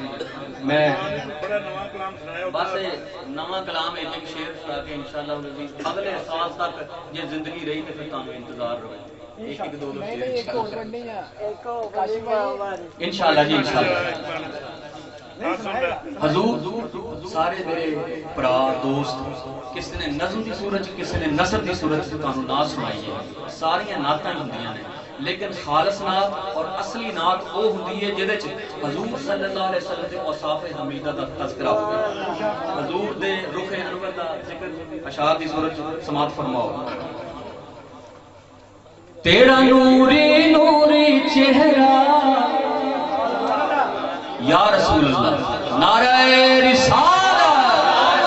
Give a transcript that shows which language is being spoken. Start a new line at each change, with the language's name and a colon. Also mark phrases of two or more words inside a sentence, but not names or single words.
Punjabi: میں بس نوا کلام ایک شعر سنا کے انشاءاللہ اگلے سال تک یہ زندگی رہی تو فیر تہانوں انتظار رہے ایک دو شعر انشاءاللہ جی انشاءاللہ. حضور سارے میرے بھرا دوست کسی نے نظم کی صورت کسی نے نثر کی صورت تہانوں نعت سنائی ہے. ساریاں نعتاں ہندیاں نے لیکن خالص نعت اور اصلی نعت وہ ہندی ہے جہدے چ حضور
Arabic: صلى الله عليه وسلم
Punjabi: دے اوصاف حمیدہ دا تذکرہ ہووے. حضور دے رخ انور دا ذکر اشعار دی صورت سماعت فرماؤ. تیرا نوری نوری چہرہ
Arabic: يا رسول الله
Urdu: نعرہ رسالت.